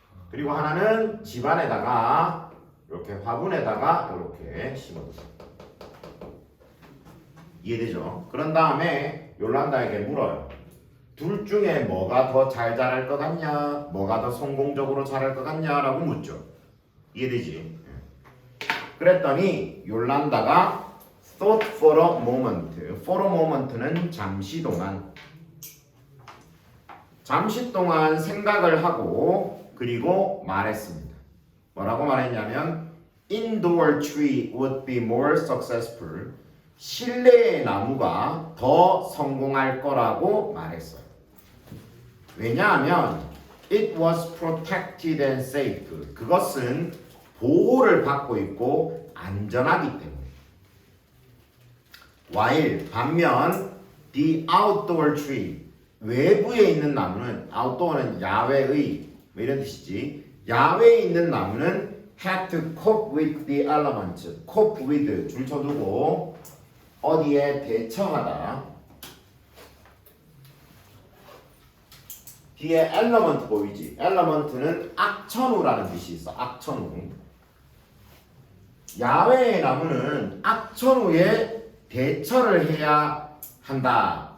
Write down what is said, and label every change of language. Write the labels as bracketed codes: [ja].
[ko] 그리고 하나는 집안에다가 이렇게 화분에다가 이렇게 심어두세요. 이해되죠? 그런 다음에 요란다에게 물어요. 둘 중에 뭐가 더 잘 자랄 것 같냐? 뭐가 더 성공적으로 자랄 것 같냐? 라고 묻죠. 이해되지? 그랬더니 [en] 요란다가 thought for a moment. for a moment [ko] 는 잠시 동안 생각을 하고 그리고 말했습니다. 뭐라고 말했냐면 [en] indoor tree would be more successful. [ko] 실내의 나무가 더 성공할 거라고 말했어요. 왜냐하면 [en] it was protected and safe. [ko] 그것은 보호를 받고 있고 안전하기 때문에. while 반면 [en] the outdoor tree [ko] 외부에 있는 나무는 outdoor는 야외의 뭐 이런 뜻이지. 야외에 있는 나무는 [en] had to cope with the elements. [ko] cope with 줄 쳐두고 어디에 대처하다. 뒤에 element 보이지? element는 악천후라는 뜻이 있어. 악천후. 야외의 나무는 악천후에 대처를 해야 한다.